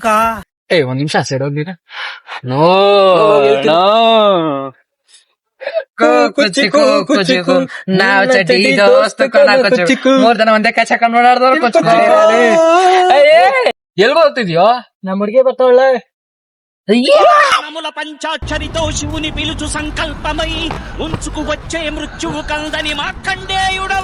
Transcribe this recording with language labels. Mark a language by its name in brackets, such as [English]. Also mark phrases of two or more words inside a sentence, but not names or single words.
[Kannada] ಒಂದ್ ನಿಮಿಷ ಸೈಡ್ ಹೋಗ್ಲಿರ. ನೋ ನಾವ್ ಚಟಿ ದೋಸ್ತ ಮೂರ್ ಜನ ಒಂದೇ ಕಚಕ ನೋಡಾಡ್ದವ್ರು. ಎಲ್ಗೋ ಹೋಗ್ತಿದ್ಯೋ. ನಮ್ ಹುಡ್ಗಿ ಬರ್ತಾಳೆ. [Telugu] నముల పంచాక్షరితో శివుని పిలుచు సంకల్పమై ఉంచుకు వచ్చే మృత్యువు కందని మార్కండేయుడవ.